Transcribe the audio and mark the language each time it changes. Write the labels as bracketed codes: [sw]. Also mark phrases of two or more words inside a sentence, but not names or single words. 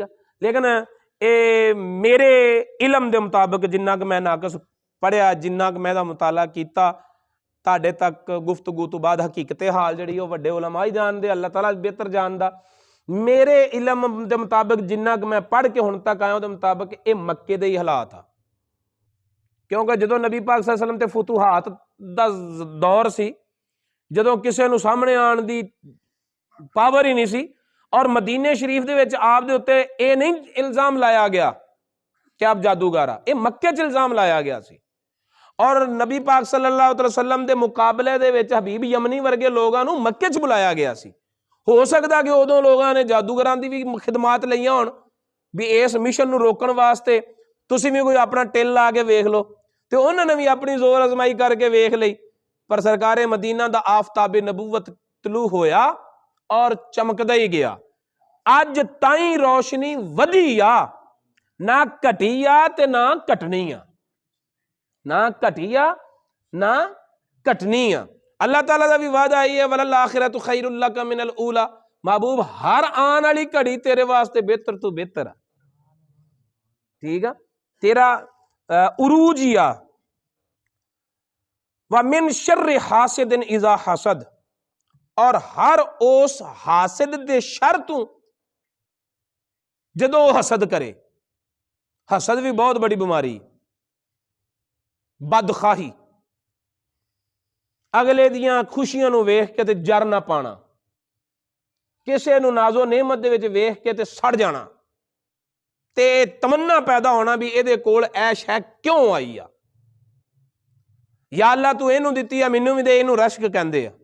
[ur] لیکن یہ میرے علم کے مطابق [pa] ਜਿੰਨਾ ਕਿ ਮੈਂ ਨਾਕਸ ਪੜ੍ਹਿਆ, ਜਿੰਨਾ ਕਿ ਮੈਂ ਦਾ ਮੁਤਾਲਾ ਕਿਆ, ਤੁਹਾਡੇ ਤਕ ਗੁਫ਼ਤਗੂ ਤੋ ਬਾਦ ਹਕੀਕਤ ਹਾਲ ਜਿਹੜੀ ਓਹ ਵੱਡੇ ਉਲਮਾ ਹੀ ਜਾਣਦੇ, ਅੱਲ੍ਹਾ ਤਾਲਾ ਬਿਹਤਰ ਜਾਣਦਾ। ਮੇਰੇ ਇਲਮ ਕੇ ਮੁਤਾਬਿਕ ਜਿੰਨਾ ਕਿ ਮੈਂ ਪੜ੍ਹ ਕੇ ਹੁਣ ਤਕ ਆਇਆ ਉਹਦੇ ਮੁਤਾਬਿਕ ਯੇ ਮੱਕੇ ਦੇ ਹੀ ਹਾਲਾਤ ਆ, ਕਿਉਂਕਿ ਜਦੋਂ ਨਬੀ ਪਾਕ [ar] صلى الله عليه وسلم [pa] ਤੇ ਫ਼ਤੂਹਾਤ ਦਾ ਦੌਰ ਸੀ, ਜਦੋਂ ਕਿਸੀ ਨੂੰ ਸਾਮ੍ਹਣੇ ਆਣ ਦੀ ਪਾਵਰ ਹੀ ਨਹੀਂ ਸੀ, ਔਰ ਮਦੀਨੇ ਸ਼ਰੀਫ਼ ਦੇ ਵਿਚ ਆਪ ਦੇ ਉੱਤੇ ਯੇ ਨਹੀਂ ਇਲਜ਼ਾਮ ਲਾਇਆ ਗਿਆ ਕਿ ਆਪ ਜਾਦੂਗਰ ਆ, ਯੇ ਮੱਕੇ ਚ ਇਲਜ਼ਾਮ ਲਾਇਆ ਗਿਆ ਸੀ। ਔਰ ਨਬੀ ਪਾਕ [ar] صلى الله عليه وسلم [pa] ਦੇ ਮੁਕਾਬਲੇ ਦੇ ਵਿਚ ਹਬੀਬ ਯਮਨੀ ਵਰਗੇ ਲੋਗੋਂ ਨੂੰ ਮੱਕੇ ਚ ਬੁਲਾਇਆ ਗਿਆ ਸੀ। ਹੋ ਸਕਦਾ ਕਿ ਉਦੋਂ ਲੋਗੋਂ ਨੇ ਜਾਦੂਗਰਾਂ ਦੀ ਭੀ ਖ਼ਿਦਮਾਤ ਲਈਆਂ ਹੋਣ ਭੀ ਇਸ ਮਿਸ਼ਨ ਨੂੰ ਰੋਕਣ ਵਾਸਤੇ ਤੁਸੀਂ ਭੀ ਕੋਈ ਅਪਣਾ ਟਿੱਲ ਲਾ ਕੇ ਵੇਖ ਲੋ, ਤੇ ਉਨ੍ਹੋਂ ਨੇ ਭੀ ਅਪਣੀ ਜ਼ੋਰ ਅਜ਼ਮਾਈ ਕਰਕੇ ਵੇਖ ਲਈ। ਪਰ ਸਰਕਾਰੇ ਮਦੀਨਾ ਦਾ ਆਫ਼ਤਾਬੇ ਨਬੂਵਤ ਤਲੂ ਹੋਇਆ ਔਰ ਚਮਕਦਾ ਹੀ ਗਿਆ। ਅੱਜ ਤਾਈਂ ਰੋਸ਼ਨੀ ਵਧੀ ਆ, ਨਾ ਘਟੀ ਆ ਤੇ ਨਾ ਘਟਣੀ ਆ, ਨਾ ਘਟੀ ਆ ਨਾ ਘਟਣੀ ਆ। ਅੱਲ੍ਹਾ ਤਾਲਾ ਦਾ ਭੀ ਵਾਅਦਾ ਆਈ ਹੈ, [ar] وللآخرة خير لك من الأولى, [pa] ਮਹਿਬੂਬ ਹਰ ਆਨੇ ਵਾਲੀ ਘੜੀ ਤੇਰੇ ਵਾਸਤੇ ਬਿਹਤਰ ਤੋ ਬਿਹਤਰ ਹੈ, ਠੀਕ ਹੈ, ਤੇਰਾ ਉਰੂਜ ਹੀ ਆ। [ar] ومن شر حاسد إذا حسد, [pa] ਔਰ ਹਰ ਉਸ ਹਾਸਿਦ ਦੇ ਸ਼ਰ ਤੂ ਜਦੋਂ ਹਸਦ ਕਰੇ। ਹਸਦ ਭੀ ਬਹੁਤ ਬੜੀ ਬੀਮਾਰੀ, ਬਦਖ਼ਾਹੀ, ਅਗਲੇ ਦੀਆਂ ਖ਼ੁਸ਼ੀਆਂ ਨੂੰ ਵੇਖ ਕੇ ਤੇ ਜਰ ਨਾ ਪਾਣਾ, ਕਿਸੇ ਨੂੰ ਨਾਜ਼ੋ ਨਿਅਮਤ ਦੇ ਵਿਚ ਵੇਖ ਕੇ ਤੇ ਸੜ ਜਾਣਾ, ਤੇ ਤਮੰਨਾ ਪੈਦਾ ਹੋਣਾ ਭੀ ਇਹਦੇ ਕੋਲ ਐਸ਼ ਹੈ ਕਿਉਂ ਆਈ ਆ, ਯਾ ਅੱਲ੍ਹਾ ਤੂ ਇਹਨੂੰ ਦਿੱਤੀ ਆ ਮੈਨੂੰ ਭੀ ਦੇ, ਇਹਨੂੰ ਰਸ਼ਕ ਕਹਿੰਦੇ ਆ।